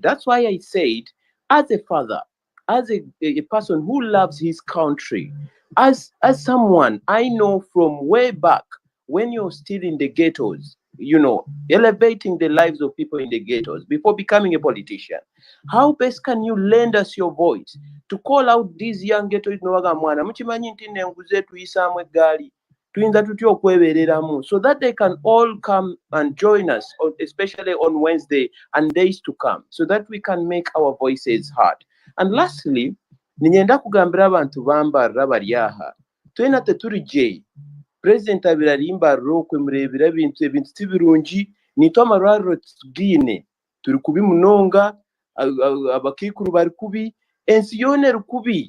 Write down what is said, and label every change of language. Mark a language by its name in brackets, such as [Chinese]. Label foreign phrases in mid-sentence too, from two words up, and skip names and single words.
[English] That's why I said, as a father, as a person who loves his country, as someone I know from way back, when you're still in the ghettos, you know, elevating the lives of people in the ghettos before becoming a politician, how best can you lend us your voice to call out these young ghetto youth so that they can all come and join us, especially on Wednesday and days to come, so that we can make our voices heard. And lastly, [Nyankole] ninyenda kugambira abantu bambarra bali aha twena tetuli je President abirarimba rokwe murebera ebintu tibirungi nito amarwariro tugine turi kubi munonga abakikuru bari kubi ensi yone rukubi